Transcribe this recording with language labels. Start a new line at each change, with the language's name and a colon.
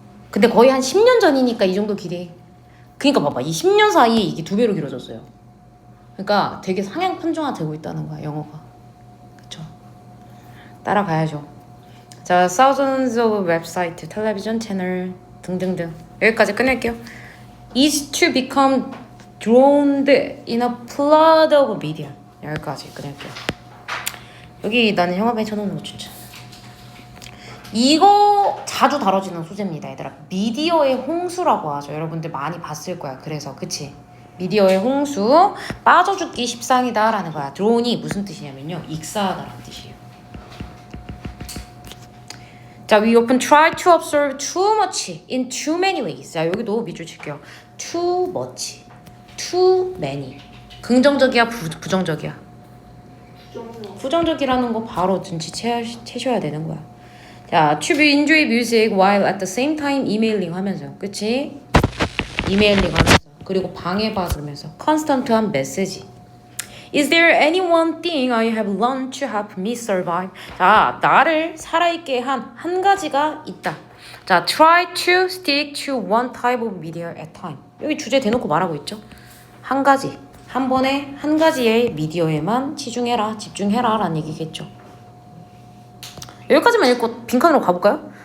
Korean: 근데 거의 한 10년 전이니까 이 정도 길이. 그니까 봐봐 이 10년 사이에 이게 2배로 길어졌어요. 그러니까 되게 상향 편중화되고 있다는 거야 영어가. 그쵸? 따라가야죠. 자,
English: thousands of
Korean: 웹사이트, 텔레비전 채널 등등등 여기까지 끝낼게요.
English: is to become drowned in a flood of media.
Korean: 여기까지 끝낼게요. 여기 나는 영화배에 쳐놓는 거 추천. 이거 자주 다뤄지는 소재입니다 얘들아. 미디어의 홍수라고 하죠. 여러분들 많이 봤을 거야. 그래서 그치? 미디어의 홍수, 빠져 죽기 십상이다 라는 거야. 드론이 무슨 뜻이냐면요 익사하다라는 뜻이에요.
English: 자, we often try to observe too much in too many ways.
Korean: 자, 여기도 밑줄 칠게요.
English: too much, too many.
Korean: 긍정적이야, 부정적이야? 부정적이라는 거 바로 눈치채셔야 되는 거야.
English: 자, to be enjoy music while at the same time emailing 하면서, 그치?
Korean: 이메일링 하면서, 그리고 방해받으면서 constant한 메시지.
English: Is there any one thing I have learned to help me survive?
Korean: 자, 나를 살아있게 한 가지가 있다.
English: 자, try to stick to one type of media at time.
Korean: 여기 주제 대놓고 말하고 있죠. 한 가지, 한 번에 한 가지의 미디어에만 치중해라, 집중해라 라는 얘기겠죠. 여기까지만 읽고 빈칸으로 가볼까요?